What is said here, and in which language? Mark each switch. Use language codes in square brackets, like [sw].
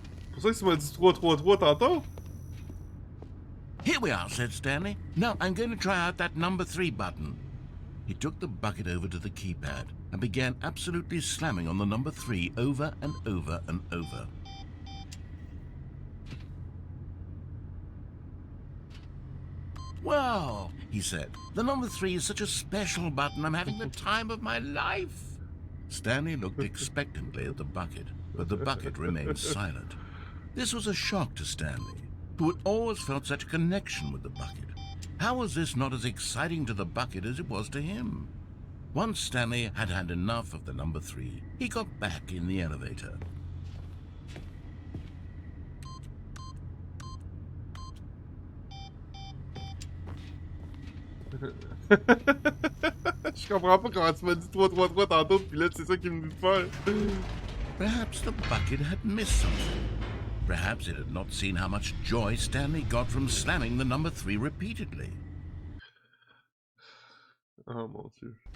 [fr] C'est pour ça que tu m'as dit 3-3-3 tantôt? [en] Here we are, said Stanley. Now I'm going to try out that number 3 button. He took the bucket over to the keypad and began absolutely slamming on the number 3 over and over and over. Well, he said, the number 3 is such a special button. I'm having the time of my life. Stanley looked expectantly at the bucket, but the bucket remained silent. This was a shock to Stanley, who had always felt such a connection with the bucket. How was this not as exciting to the bucket as it was to him? Once Stanley had had enough of the number 3, he got back in the elevator. [fr] Je comprends pas comment tu m'as dit 3-3-3 tantôt, pis là c'est ça qui me dit de faire. [en] Perhaps the bucket had missed something. Perhaps it had not seen how much joy Stanley got from slamming the number 3 repeatedly. [fr] Oh mon Dieu.